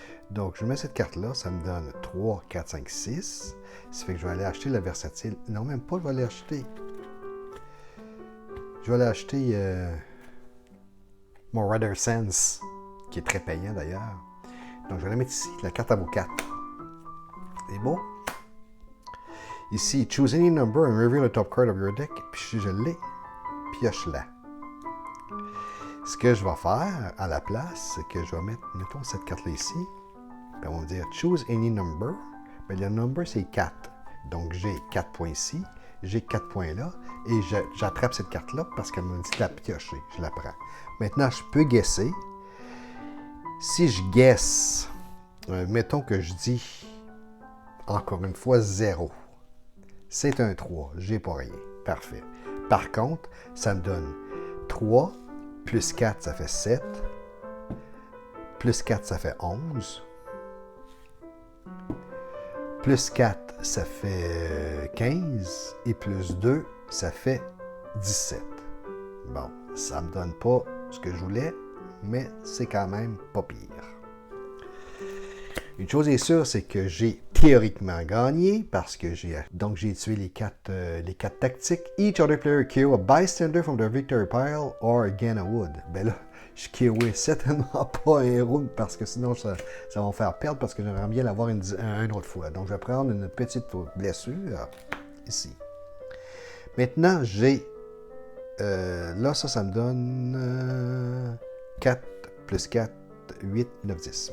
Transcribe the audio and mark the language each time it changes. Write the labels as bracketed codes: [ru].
[fr] Donc, je mets cette carte-là, ça me donne 3, 4, 5, 6. Ça fait que je vais aller acheter la versatile. Non, même pas, je vais aller acheter. Je vais aller acheter mon Rider Sense, qui est très payant d'ailleurs. Donc, je vais la mettre ici, la carte à vaut 4. C'est beau? Ici, [en] choose any number and reveal the top card of your deck. [fr] Puis si je l'ai, pioche-la. Ce que je vais faire à la place, c'est que je vais mettre, mettons cette carte-là ici. Puis on va me dire [en] choose any number. [fr] Bien, le number, c'est 4. Donc, j'ai 4 points ici, j'ai 4 points là, et j'attrape cette carte-là parce qu'elle me dit de la piocher. Je la prends. Maintenant, je peux guesser. Si je guesse, mettons que je dis, encore une fois, 0. C'est un 3, j'ai pas rien. Parfait. Par contre, ça me donne 3, plus 4, ça fait 7. Plus 4, ça fait 11. Plus 4, ça fait 15. Et plus 2, ça fait 17. Bon, ça me donne pas ce que je voulais, mais c'est quand même pas pire. Une chose est sûre, c'est que j'ai théoriquement gagné parce que j'ai tué les quatre tactiques. [en] Each other player KO a bystander from the victory pile or again a wood. [fr] Ben là, je KO certainement pas un héros parce que sinon ça va me faire perdre parce que j'aimerais bien l'avoir une autre fois. Donc je vais prendre une petite blessure ici. Maintenant, j'ai là, ça me donne 4 plus 4, 8, 9, 10.